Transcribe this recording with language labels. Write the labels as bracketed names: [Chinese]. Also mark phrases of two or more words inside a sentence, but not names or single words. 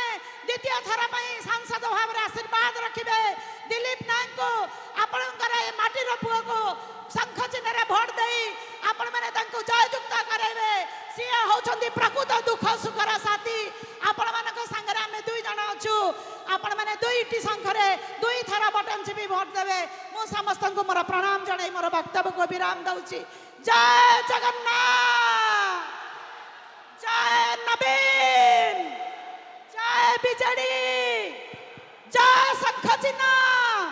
[Odia] ଦ୍ୱିତୀୟ ଥର ପାଇଁ ସାଂସଦ ଭାବ ରେ ଆଶୀର୍ବାଦ ରଖିବେ ଦିଲୀପ ନାୟକଙ୍କୁ ଆପଣଙ୍କର ମାଟିର ପୁଅକୁ ଶଙ୍ଖ ଚିହ୍ନ ରେ ଭୋଟ ଦେଇ ଆପଣ ମାନେ ତାଙ୍କୁ ଜୟଯୁକ୍ତ କରାଇବେ ସେ ହେଉଛନ୍ତି ପ୍ରକୃତ ଦୁଃଖ ସୁଖର ସାଥୀ ଆପଣମାନଙ୍କ ସଙ୍ଗରେ ଆମେ 2 ଜଣ ଅଛୁ ଆପଣ ମାନେ 2ଟି ସଂଖ୍ୟା ରେ 2 ଥର ବଟନ ଚିପି ଭୋଟ ଦେବେ ମୁଁ ସମସ୍ତଙ୍କୁ ମୋର ପ୍ରଣାମ ଜଣାଇ ମୋର ବକ୍ତବ୍ୟକୁ ବିରାମ ଦେଉଛି। ଜୟ ଜଗନ୍ନାଥ ଜୟ ନବୀନ ଜୟ ବିଜେଡି ଜୟ ଶଙ୍ଖ ଚିହ୍ନ।